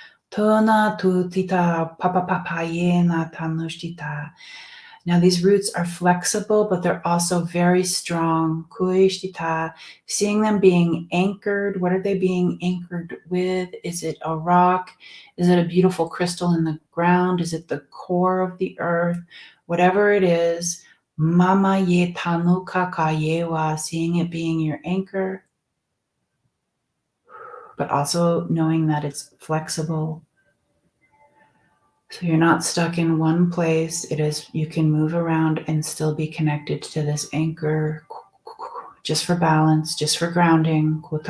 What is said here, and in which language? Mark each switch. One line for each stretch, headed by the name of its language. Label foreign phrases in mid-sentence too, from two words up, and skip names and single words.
English: Now these roots are flexible, but they're also very strong. Seeing them being anchored. What are they being anchored with? Is it a rock? Is it a beautiful crystal in the ground? Is it the core of the earth? Whatever it is, Mama ye tanuka kayewa, seeing it being your anchor, but also knowing that it's flexible. So you're not stuck in one place. It is, you can move around and still be connected to this anchor, just for balance, just for grounding.